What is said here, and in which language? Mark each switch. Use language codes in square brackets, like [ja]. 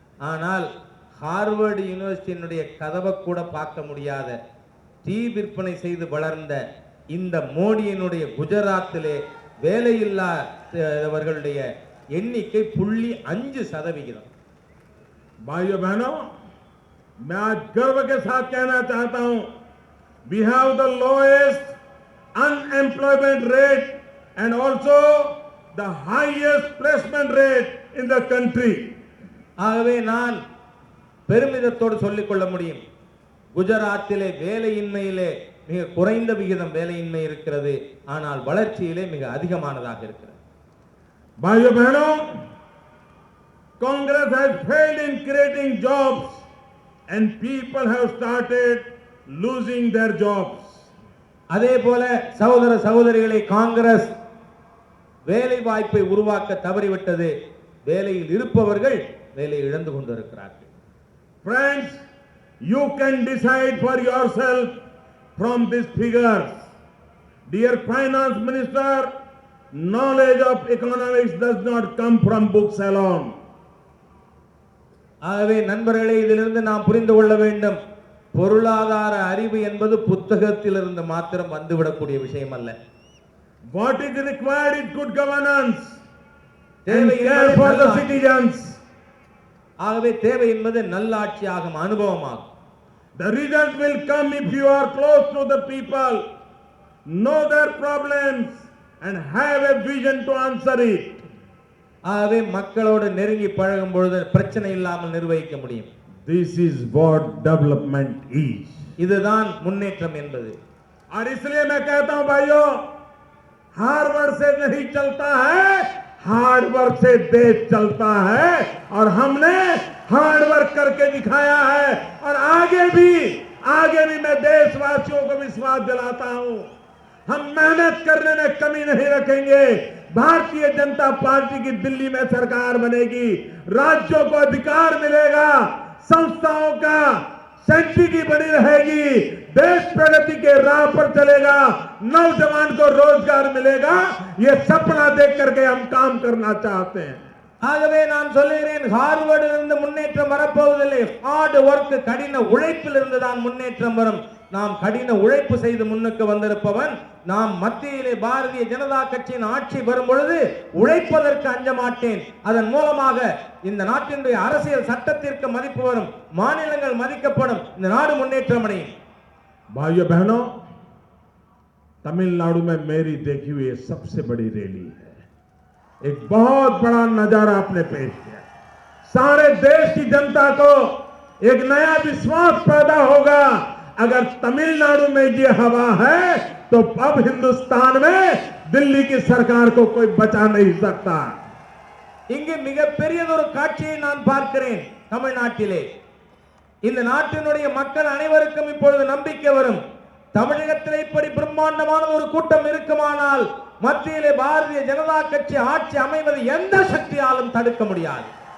[ta] ஆனால் ஹார்வர்டு யூனிவர்சிட்டியினுடைய கதவை கூட பார்க்க முடியாத, டீ விற்பனை செய்து வளர்ந்த இந்த மோடியினுடைய குஜராத்திலே வேலையில்லாதவர்களுடைய எண்ணிக்கை 0.5%. [hi] भाइयों बहनों, मैं आज गर्व के साथ कहना चाहता हूं, [en] we have the lowest unemployment rate and also the highest placement rate in the country. [ta] ஆகவே நான் பெருமிதத்தோடு சொல்லிக் கொள்ள முடியும், குஜராத்திலே வேலையின்மையிலே மிக குறைந்த விகிதம் வேலையின்மை இருக்கிறது, ஆனால் வளர்ச்சியிலே மிக அதிகமானதாக இருக்கிறது. [hi] भाइयों बहनों, [en] Congress has failed in creating jobs and people have started losing their jobs. [ta] அதே போல சகோதர சகோதரிகளை, காங்கிரஸ் வேலை வாய்ப்பை உருவாக்க தவறிவிட்டது. வேலையில் இருப்பவர்கள் வேலை இழந்து கொண்டிருக்கிறார்கள். [en] Friends, you can decide for yourself from these figures. Dear Finance Minister, knowledge of economics does not come from books alone. [ta] ஆகவே நண்பர்களே, இதிலிருந்து நாம் புரிந்து கொள்ள வேண்டும், பொருளாதார அறிவு என்பது புத்தகத்திலிருந்து மாத்திரம் வந்துவிடக்கூடிய விஷயம் அல்ல. [en] What is required is good governance and care for the citizens. [ta] ஆகவே தேவை என்பது நல்லாட்சியாகும், அனுபவமாகும். [en] The result will come if you are close to the people, know their problems and have a vision to answer it. [ta] ஆகவே மக்களோடு நெருங்கி பழகும் பொழுது பிரச்சனை இல்லாமல் நிர்வகிக்க முடியும். [en] This is what development is. [ta] இதுதான் முன்னேற்றம் என்பது. [hi] और इसलिए मैं कहता हूं भाइयों, हार्ड वर्क से नहीं चलता है, हार्ड वर्क से देश चलता है और हमने हार्ड वर्क करके दिखाया है और आगे भी मैं देशवासियों को विश्वास दिलाता हूं, हम मेहनत करने में कमी नहीं रखेंगे। भारतीय जनता पार्टी की दिल्ली में सरकार बनेगी, राज्यों को अधिकार मिलेगा, संस्थाओं का सेंट्रिटी बनी रहेगी, देश प्रगति के राह पर चलेगा, नौजवान को रोजगार मिलेगा। ये सपना देख करके हम काम करना चाहते हैं. [ta] ஆகவே நான் சொல்லுகிறேன், ஹார்வர்டிலிருந்து முன்னேற்றம் வரப்போவதில்லை. ஹார்ட் ஒர்க், கடின உழைப்பில் இருந்து தான் முன்னேற்றம் வரும். நாம் கடின உழைப்பு செய்து முன்னுக்கு வந்திருப்பவன். நாம் மத்தியிலே பாரதிய ஜனதா கட்சியின் ஆட்சி வரும் பொழுது உழைப்பதற்கு அஞ்ச மாட்டேன். அதன் மூலமாக இந்த நாட்டினுடைய அரசியல் சட்டத்திற்கு மதிப்பு வரும், மாநிலங்கள் மதிக்கப்படும், இந்த நாடு முன்னேற்றம் அடையும். [hi] भाइयों बहनों, तमिलनाडु में मेरी देखी हुई सबसे बड़ी रैली है. एक बहुत बड़ा नजारा आपने पेश किया. सारे देश की जनता को एक नया विश्वास पैदा होगा. अगर तमिलनाडु में ये हवा है तो अब हिंदुस्तान में दिल्ली की सरकार को कोई बचा नहीं सकता. [ta] இங்கே மிகப்பெரியதொரு காட்சியை நான் பார்க்கிறேன். தமிழ்நாட்டிலே இந்த நாட்டினுடைய மக்கள் அனைவருக்கும் இப்பொழுது நம்பிக்கை வரும். தமிழகத்திலே இப்படி பிரம்மாண்டமான ஒரு கூட்டம் இருக்குமானால் மத்தியிலே பாரதிய ஜனதா கட்சி ஆட்சி அமைவது எந்த சக்தியாலும் தடுக்க முடியாது.